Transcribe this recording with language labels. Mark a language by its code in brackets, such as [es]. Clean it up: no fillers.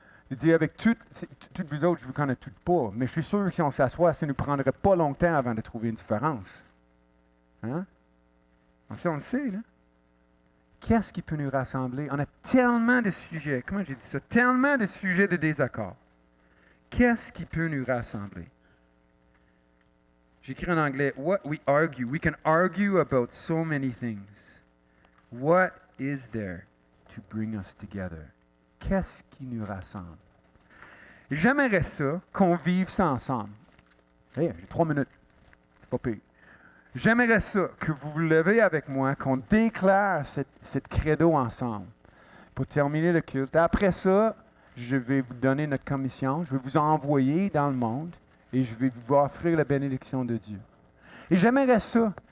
[fr] Je dis, avec toutes vous autres, je ne vous connais toutes pas, mais je suis sûr que si on s'assoit, ça ne nous prendrait pas longtemps avant de trouver une différence. Hein? On le sait, là. Qu'est-ce qui peut nous rassembler? On a tellement de sujets, comment j'ai dit ça? Tellement de sujets de désaccord. Qu'est-ce qui peut nous rassembler? J'écris en anglais, [en] what we argue. We can argue about so many things. What is there to bring us together? [fr] Qu'est-ce qui nous rassemble? J'aimerais ça qu'on vive ça ensemble. Hey, j'ai 3 minutes. C'est pas pire. J'aimerais ça que vous vous levez avec moi, qu'on déclare cette credo ensemble pour terminer le culte. Après ça, je vais vous donner notre commission, je vais vous envoyer dans le monde et je vais vous offrir la bénédiction de Dieu. Et j'aimerais ça.